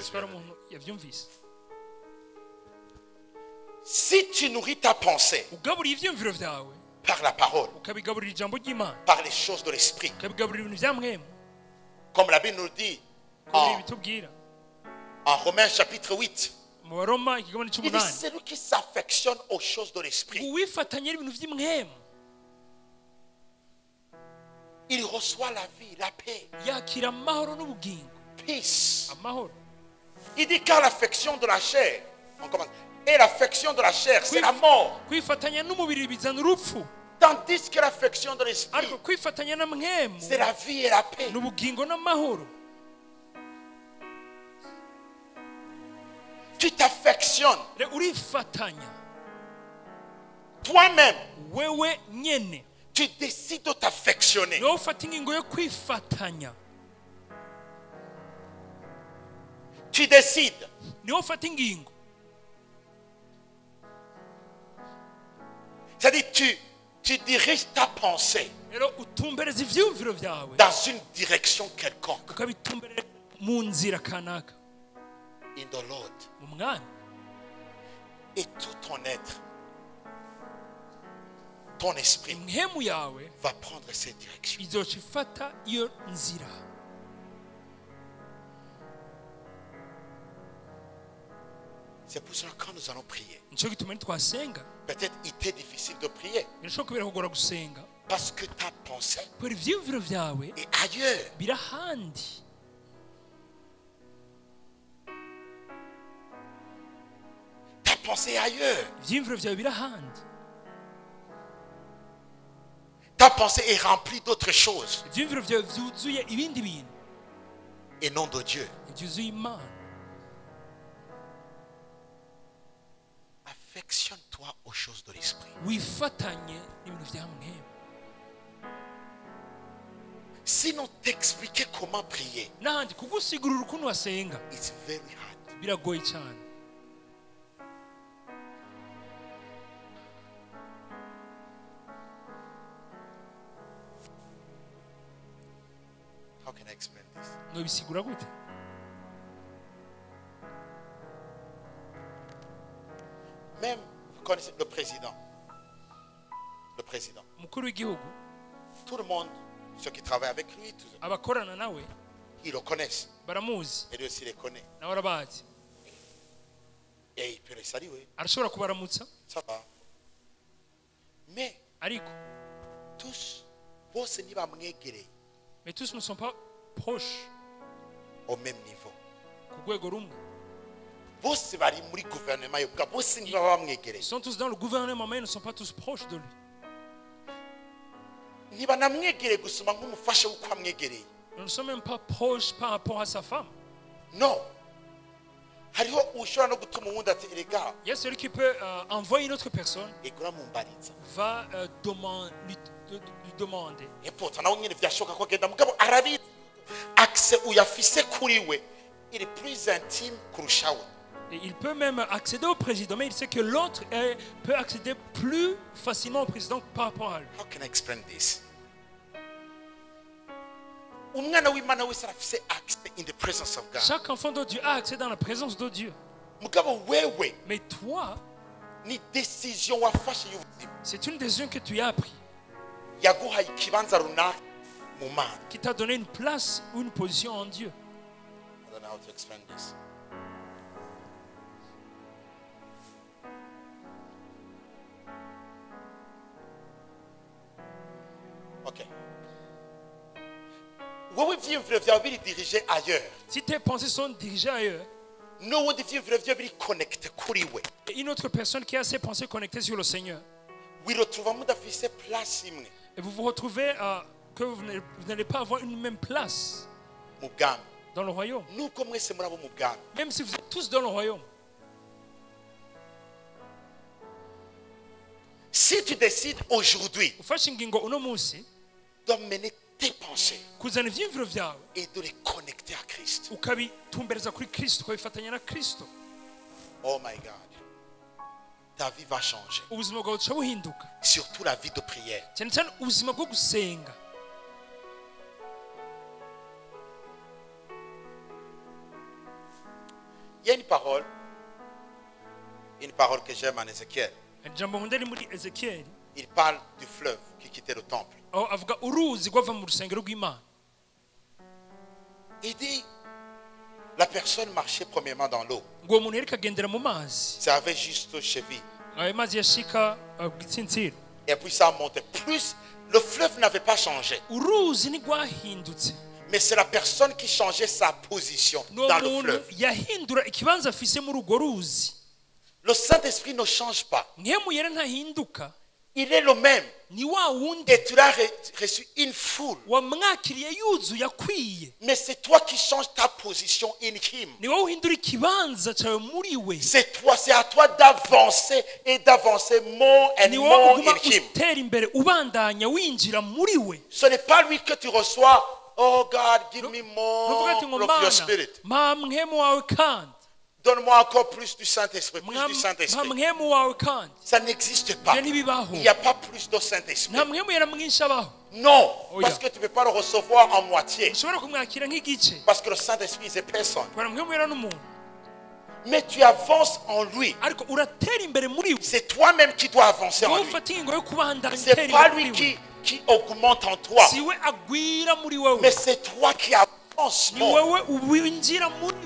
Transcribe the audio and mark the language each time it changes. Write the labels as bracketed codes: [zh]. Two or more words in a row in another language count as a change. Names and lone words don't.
[fr] Sipera veux dire. [rn] umuntu yavyumvise. [fr] Si tu nourris ta pensée [rn] Ugaburira ivyumviro vyawe, [fr] par la parole, [rn] ukabigaburira ijambo ry'Imana, [fr] par les choses de l'esprit, [rn] ukabigaburira ibintu vya Mpwemu, [fr] comme la Bible nous le dit [rn] ukabigaburira ibitubwira. [fr] en Romains chapitre 8, [rn] Mu Baroma ikigabane [fr] il dit [rn] c'umunani, [fr] celui qui s'affectionne aux choses de l'esprit, [rn] uwifatanya n'ibintu vy'Impwemu [fr] il reçoit la vie, la paix, [rn] yakira amahoro n'ubugingo. [en] peace. [rn] Amahoro. [fr] Il dit car l'affection de la chair, on commence, et l'affection de la chair, c'est la mort. [rn] Kwifatanya n'umubiri bizana urupfu, [fr] Tandis que l'affection de l'esprit, [rn] ariko kwifatanya na Mpwemu [fr] c'est la vie et la paix. [rn] n'ubugingo n'amahoro. [fr] Tu t'affectionnes [rn] Urifatanya [fr] toi-même. [rn] wewe nyene, [fr] Tu décides de t'affectionner. [rn] niwe ufata ingingo yo kwifatanya, [fr] Tu décides [rn] niwe ufata ingingo [fr] C'est-à-dire tu diriges ta pensée [rn] rero utumbereza ivyumviro vyawe [fr] dans une direction quelconque. [rn] ukabitumbereza mu nzira kanaka [en] In the Lord. [rn] mu mwanya [fr] Et tout ton être, ton esprit [rn] impemu yawe [fr] va prendre cette direction. [rn] izoca ifata iyo nzira. [fr] C'est pour cela que quand nous allons prier, [rn] nico gituma nitwasenga [fr] peut-être il t'est difficile de prier [rn] birashoboka kubera kugora gusenga [fr] parce que ta pensée [rn] kubera ivyumviro vyawe [fr] est ailleurs. [rn] biri ahandi. [fr] Ta pensée est ailleurs. [rn] ivyumviro vyawe biri ahandi. [fr] Ta pensée est remplie d'autres choses [rn] ivyumviro vyawe vyuzuye ibindi bintu [fr] et non de Dieu. [rn] vyuzuye imana. [fr] Affectionne-toi aux choses de l'esprit. [rn] wifatanye n'ibintu vya mwemu. [fr] Sinon, t'expliquer comment prier, [rn] n'ahandi kugusigurira ukuntu wasenga [en] it's very hard. [rn] biragoye cyane. [en] How can I explain this? [rn] nobisigura gute? [fr] Même, vous connaissez le président. Le président. [rn] umukuru w'igihugu [fr] Tout le monde, ceux qui travaillent avec lui, tous, [rn] abakorana nawe [fr] ils le connaissent. [rn] baramuzi [fr] Et lui aussi les connaît. [rn] nawe arabazi [fr] Et il peut les saluer. [rn] arashobora kubaramutsa. [fr] Ça va. Mais [rn] ariko tous, bose ntibamwegereye [fr] mais tous ne sont pas proches au même niveau. [rn] ku rwego rumwe. Bose bari muri gouvernement yo bwa bose ntibaba [fr] Ils [rn] bamwegereye. [fr] sont tous dans le gouvernement mais ils ne sont pas tous proches de lui. [rn] Ntibanamwegereye gusoma nk'umufasha w'uko amwegereye. [fr] Nous ne sommes même pas proches par rapport à sa femme. No. [rn] Hariho ushobora no gutuma uwundi ati erega [fr] Il y a celui qui peut envoyer une autre personne, [rn] egura mumbariza. [fr] va lui demander. Et pourtant [rn] nawe nyine byashoboka ko agenda mugabo arabizi accès uyafise kuri we [fr] il est plus intime [rn] kurusha we. [fr] Et il peut même accéder au président, mais il sait que l'autre peut accéder plus facilement au président par rapport à lui. [en] How can I explain this? [rn] Umwana w'Imana wese arafise access [en] in the presence of God. [fr] Chaque enfant de Dieu a accès dans la présence de Dieu. [rn] Mugabo wewe [fr] Mais toi, [rn] ni decision wafashe y'ubuzima [fr] c'est une décision que tu as prise, [rn] yaguhaye ikibanza runaka mu Mana. [fr] qui t'a donné une place ou une position en Dieu. [en] I don't know how to explain this. Okay. [rn] Wowe ivyiyumviro vyawe biri [fr] dirigé ailleurs. Si tes pensées sont dirigées ailleurs, [rn] N'ubundi ivyiyumviro vyawe biri connecté kuri we. [fr] et une autre personne qui a ses pensées connectées sur le Seigneur, [rn] Wiretrouva mudafise place imwe [fr] et vous vous retrouvez que vous n'allez pas avoir une même place [rn] mu bwami. [fr] dans le royaume, [rn] Nuko mwese muri abo mu bwami. [fr] même si vous êtes tous dans le royaume. Si tu décides aujourd'hui [rn] ufashe ingingo uno munsi [fr] de mener tes pensées [rn] kuzana ivyiyumviro vyawe [fr] et de les connecter à Christ. [rn] ukabitumbereza kuri Kristo, ukabifatanya na Kristo, [en] Oh my God. [fr] Ta vie va changer. [rn] ubuzima bwawe buca buhinduka, [fr] Surtout la vie de prière. [rn] cyane cyane ubuzima bwo gusenga. [fr] Il y a une parole que j'aime en Ézéchiel. [rn] ijambo nkunda riri muri Ezekiyeli, [fr] Il parle du fleuve qui quittait le temple. [rn] aho avuga uruzi rwava mu rusengero rw'Imana. [fr] Il dit, la personne marchait premièrement dans l'eau. [rn] ngo uwo muntu yariko agendera mu mazi, [fr] Ça avait juste cheville. [rn] ayo mazi yashika ku gitsintsiro, [fr] Et puis ça montait. Plus, le fleuve n'avait pas changé. [rn] uruzi ntigwahindutse, [fr] Mais c'est la personne qui changeait sa position [rn] n'uwo [fr] dans le [rn] muntu [fr] fleuve. [rn] yahindura ikibanza afise muri urwo ruzi. [fr] Le Saint-Esprit ne change pas. [rn] Mpwemu yera ntahinduka, [fr] Il est le même. [rn] ni wa wundi [fr] Et tu l'as reçu une foule. [rn] wamwakiriye yuzuye akwiye, [fr] Mais c'est toi qui changes ta position [en] in him. [rn] ni wowe uhindura ikibanza cyawe muri we, [fr] C'est toi, c'est à toi d'avancer et d'avancer [en] more and [rn] ni wowe [en] more [rn] uguma [en] in him. [rn] utera imbere ubandanya winjira muri we. [fr] Ce n'est pas lui que tu reçois. [en] Oh God, give me [rn] Nuvuga [en] more [rn] ati ngo [en] of your [rn] Mana [en] spirit. [rn] mpa mwemu wawe kandi. [fr] Donne-moi encore plus du Saint-Esprit, plus du [rn] mpa [fr] Saint-Esprit. [rn] mwemu wawe kandi [fr] Ça n'existe pas. [rn] ibyo ntibibaho [fr] Il n'y a pas plus de Saint-Esprit. [rn] nta mwemu yera mwinshi abaho [fr] Non, Oh, parce yeah. que tu ne peux pas le recevoir en moitié. [rn] ushobora kumwakira nk'igice [fr] Parce que le Saint-Esprit, c'est personne. [rn] kubera mwemu yera n'umuntu [fr] Mais tu avances en lui. [rn] ariko uratera imbere muri we [fr] C'est toi-même qui dois avancer en [rn] wowe [fr] lui. [rn] ufata ingingo yo kubandanya [fr] Ce n'est [rn] utera [fr] pas [rn] imbere [fr] lui [rn] muri we [fr] qui augmente en toi. [rn] si we agwira muri wowe [fr] Mais c'est toi qui avances. [rn] ni wowe winjira muri we